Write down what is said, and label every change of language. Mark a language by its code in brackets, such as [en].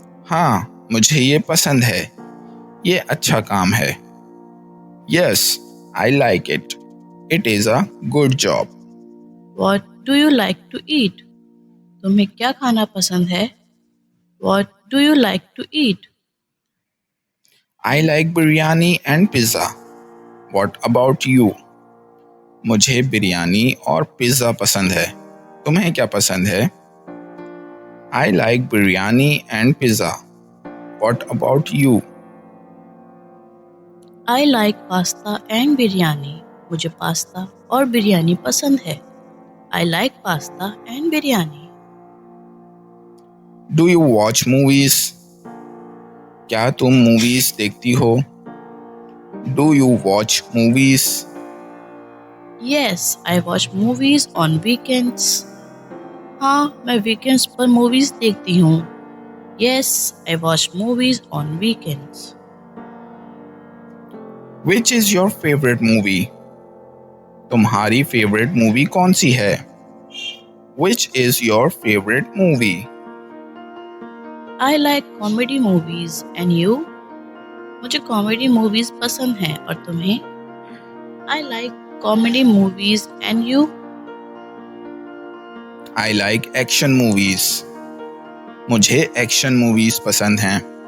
[hi] हाँ, मुझे ये पसंद है। ये अच्छा काम है। [en] Yes, I like it. It is a good job. What do you like to eat? [hi] तुम्हें क्या खाना पसंद है? [en] What do you like to eat? I like biryani and pizza. What about you? [hi] मुझे बिरयानी और पिज़्ज़ा पसंद है। तुम्हें क्या पसंद है? [en] I like biryani and pizza. What about you? I like pasta and biryani. [hi] मुझे पास्ता और बिरयानी पसंद है। [en] I like pasta and biryani. Do you watch movies? [hi] क्या तुम मूवीज देखती हो? [en] Do you watch movies? Yes, I watch movies on weekends. [hi] हाँ, मैं वीकेंड्स पर मूवीज देखती हूँ. [en] Yes, I watch movies on weekends. Which is your favourite movie? [hi] तुम्हारी फेवरेट मूवी कौन सी है? [en] Which is your favourite movie? I like comedy movies and you? [hi] मुझे comedy movies पसंद हैं और तुम्हें? [en] I like comedy movies and you? I like action movies. [hi] मुझे action movies पसंद हैं.